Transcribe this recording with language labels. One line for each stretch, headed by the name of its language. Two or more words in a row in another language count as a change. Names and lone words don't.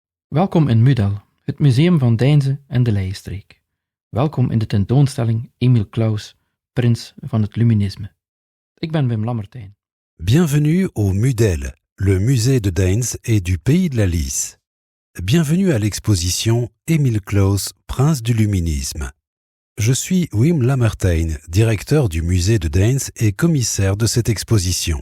Dutch: Welkom in Mudel, het museum van Deinze en de Leienstreek. Welkom in de tentoonstelling Emile Claus, prins van het Luminisme. Ik ben Wim Lammertijn.
French: Bienvenue au Mudel, le musée de Deinze et du pays de la Lys. Bienvenue à l'exposition Emile Claus, prince du Luminisme. Je suis Wim Lammertijn, directeur du musée de Deinze et commissaire de cette exposition.